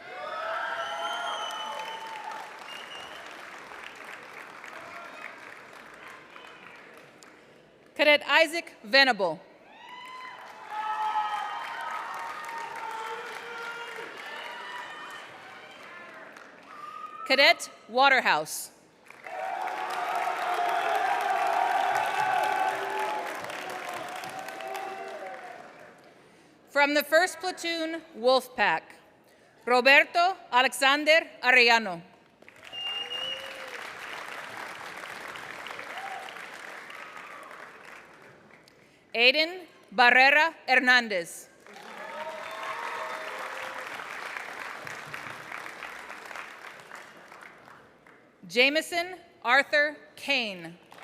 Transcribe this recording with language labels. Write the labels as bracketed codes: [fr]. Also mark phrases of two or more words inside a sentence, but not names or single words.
[en] Cadet Isaac Venable. Cadet Waterhouse. From the 1st Platoon Wolfpack, Roberto Alexander Arellano. Aiden Barrera Hernandez. Jameson Arthur Kane.